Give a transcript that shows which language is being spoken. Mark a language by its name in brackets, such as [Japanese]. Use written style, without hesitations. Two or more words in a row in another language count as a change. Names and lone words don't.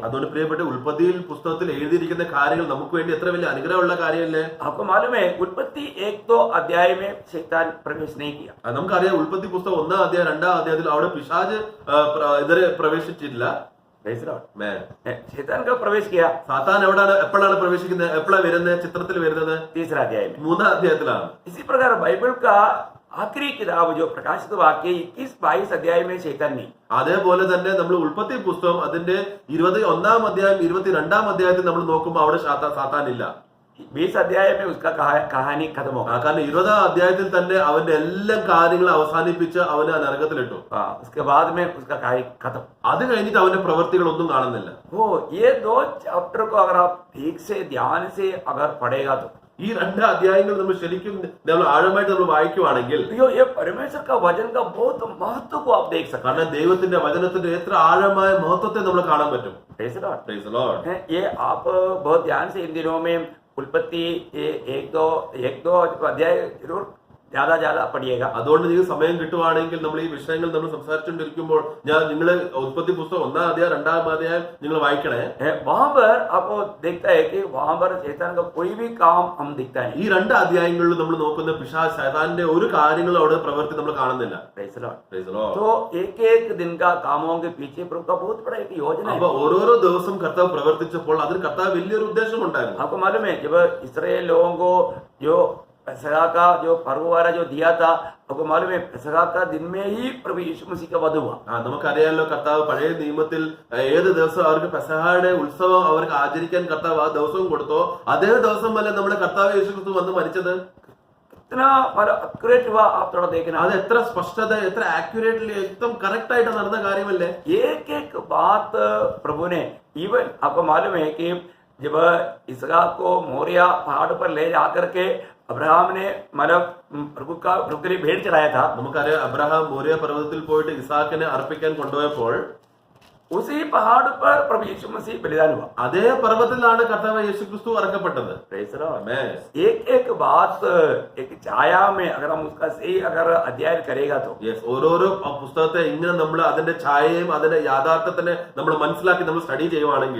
[Malayalam] അതുകൊണ്ട് പ്രിയപ്പെട്ട ഉൽപ്പത്തിയിൽ പുസ്തകത്തിൽ എഴുതിയിരിക്കുന്ന കാര്യങ്ങൾ നമുക്ക് വേണ്ടി എത്ര വലിയ അനുഗ്രഹമുള്ള കാര്യമല്ലേ. [Hindi] आपको मालूम है, उत्पत्ति 1-2 अध्याय में शैतान प्रवेश नहीं किया. [Malayalam] നമുക്കറിയാം ഉൽപ്പത്തി പുസ്തകം 1 അധ്യായം 2 അധ്യായത്തിൽ അവിടെ പിശാച് ഇതുവരെ പ്രവേശിച്ചിട്ടില്ല. [Hindi] शैतान का प्रवेश किया. [Malayalam] സാത്താൻ എപ്പോഴാണ് പ്രവേശിക്കുന്നത്? എപ്പോഴാണ് വരുന്നത്? ചിത്രത്തിൽ വരുന്നത് [Hindi] 3 अध्याय में. [Malayalam] 3 അധ്യായത്തിലാണ്. [Hindi] इसी प्रकार बाइबल का आखिरी किताब जो प्रकाशित वाक्य 21-22 अध्याय में शैतान नहीं. [Malayalam] അതേപോലെ തന്നെ നമ്മൾ ഉൽപ്പത്തി പുസ്തകം അതിന്റെ 21 അധ്യായം 22 അധ്യായത്തിൽ നമ്മൾ നോക്കുമ്പോൾ അവിടെ സാത്താൻ ഇല്ല. [Hindi] 20 अध्याय में उसका कहानी खत्म होगा. [Malayalam] കാരണം 20 അധ്യായത്തിൽ തന്നെ അവന്റെ എല്ലാ കാര്യങ്ങളും അവസാനിപ്പിച്ച് അവനെ നരകത്തിലിട്ടു. [Hindi] उसके बाद में उसका कार्य खत्म. [Malayalam] അത് കഴിഞ്ഞിട്ട് അവന്റെ പ്രവൃത്തികളൊന്നും കാണുന്നില്ല. [Hindi] ये 2 चैप्टर को अगर आप ठीक से ध्यान से अगर पढ़ेगा तो [Malayalam] ഈ 2 അധ്യായങ്ങൾ നമ്മൾ ശരിക്കും നമ്മൾ ആഴമായിട്ട് നമ്മൾ വായിക്കുവാണെങ്കിൽ [Hindi] ये परमेश्वर का वचन का बहुत महत्व को आप देख सकते हैं. [Malayalam] കാരണം ദൈവത്തിന്റെ വചനത്തിന്റെ എത്ര ആഴമായ മഹത്വത്തെ നമ്മൾ കാണാൻ പറ്റും. [English] Praise the Lord. Praise the Lord. [Hindi] ये आप बहुत ध्यान से इन दिनों में उत्पत्ति 1-2 अध्याय जरूर ज्यादा ज्यादा पढ़िएगा। [Malayalam] അതുകൊണ്ട് നിങ്ങൾക്ക് സമയം കിട്ടുവാണെങ്കിൽ നമ്മൾ ഈ വിഷയങ്ങൾ നമ്മൾ സംസാരിച്ചുകൊണ്ടിരിക്കുമ്പോൾ നിങ്ങൾ ഉൽപ്പത്തി പുസ്തകം 1-ാം അധ്യായം 2-ാം അധ്യായം നിങ്ങൾ വായിക്കണേ. [Hindi] वहां पर आपको देखता है कि वहां पर शैतान का कोई भी काम हम दिखता है। [Malayalam] ഈ 2 അധ്യായങ്ങളിൽ നമ്മൾ നോക്കുന്ന പിശാച് ശൈതാന്റെ ഒരു കാര്യങ്ങളും അവിടെ പ്രവൃത്തി നമ്മൾ കാണുന്നില്ല. [English] Praise the Lord. Praise the Lord. [Hindi] तो एक एक दिन का कामों के पीछे प्रभु का बहुत बड़ा एक योजना है। [Malayalam] അപ്പൊ ഓരോരോ ദിവസം കർത്താവ് പ്രവർത്തിച്ചപ്പോൾ അതിന് കർത്താവ് വലിയൊരു ഉദ്ദേശം ഉണ്ടായിരുന്നു. [Hindi] आपको मालूम है जब इसराइल लोगों को जो पेसहा का जो पर्व वाला जो दिया था, आपको मालूम है पेसहा का दिन में ही प्रभु यीशु मसीह का वध हुआ। [Malayalam] നമുക്കറിയാലോ കർത്താവ് പഴയ നിയമത്തിൽ ഏത് ദിവസം അവർക്ക് പെസഹയുടെ ഉത്സവം അവർക്ക് ആചരിക്കാൻ കർത്താവ് ആ ദിവസവും കൊടുത്തോ അതേ ദിവസം അല്ല നമ്മുടെ കർത്താവ് യേശു ക്രിസ്തു വന്ന് മരിച്ചത്. [Hindi] इतना एक्यूरेट हुआ, आप थोड़ा देखना। [Malayalam] അത് എത്ര സ്പഷ്ടത എത്ര ആക്യുറേറ്റ്ലി एकदम കറക്റ്റ് ആയിട്ട് നടന്ന കാര്യമല്ലേ. [Hindi] एक एक बात प्रभु ने, इवन आपको मालूम है कि जब इसहाक को मोरिया पहाड़ पर ले जाकर के अब्राहम ने मतलब प्रभु के लिए भेंट चढ़ाया था। [Malayalam] നമുക്കറിയാം അബ്രഹാം മോരിയ പർവ്വതത്തിൽ പോയിട്ട് ഇസാക്കിനെ അർപ്പിക്കാൻ കൊണ്ടുപോയപ്പോൾ [Hindi] उसी पहाड़ पर प्रभु यीशु मसीह बलिदान हुआ। [Malayalam] അതേ പർവ്വതത്തിലാണ് കർത്താവ് യേശു ക്രിസ്തു അറക്കപ്പെട്ടത്. [English] Praise the Lord. Amen. [Hindi] एक एक बात एक छाया में अगर हम उसका सही अगर अध्ययन करेगा तो [Malayalam] യെസ് ഓരോരോ പുസ്തകത്തെ ഇങ്ങനെ നമ്മൾ അതിന്റെ ഛായയും അതിന്റെ യാഥാർത്ഥ്യത്തിനെ നമ്മൾ മനസ്സിലാക്കി നമ്മൾ സ്റ്റഡി ചെയ്യുവാണെങ്കിൽ